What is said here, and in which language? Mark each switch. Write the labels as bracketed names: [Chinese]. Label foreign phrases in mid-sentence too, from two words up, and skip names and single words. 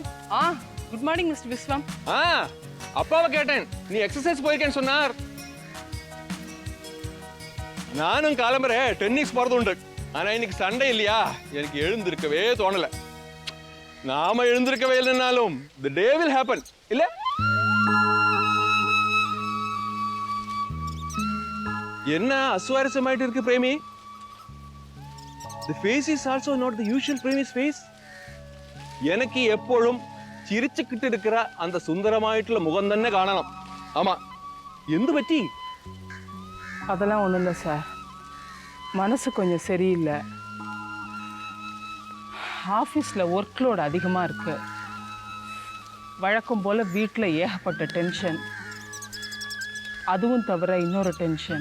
[English] good morning [Tamil] மிஸ்டர் விஸ்வம். அப்பாவை கேட்டேன், நீ எக்ஸசைஸ் போயிருக்கேன்னு சொன்னார். நானும் காலம்பர டென்னிஸ் போறது உண்டு. ஆனா இன்னைக்கு சண்டே இல்லையா, எனக்கு எழுந்திருக்கவே தோணல. நாம எழுந்திருக்கவே இல்லைனாலும் [English] the day will happen [Tamil] இல்ல? என்ன அசுவாரஸ்யமாயிட்டு இருக்கு பிரேமி? [English] The face is also not the usual Premi's face. [Tamil] எனக்கு எப்பொழுதும் சிரிச்சுக்கிட்டு இருக்கிற அந்த சுந்தரமாയിട്ടുള്ള முகம் [Malayalam] തന്നെ കാണണം. ஆமா, എന്ത് പറ്റി? [Tamil] அதெல்லாம் ஒண்ணும் இல்லை சார், மனசு கொஞ்சம் சரியில்லை. ஆஃபீஸில் [English] work load [Tamil] அதிகமாக இருக்கு. வழக்கம் போல் வீட்டில் ஏகப்பட்ட டென்ஷன். அதுவும் தவிர இன்னொரு டென்ஷன்.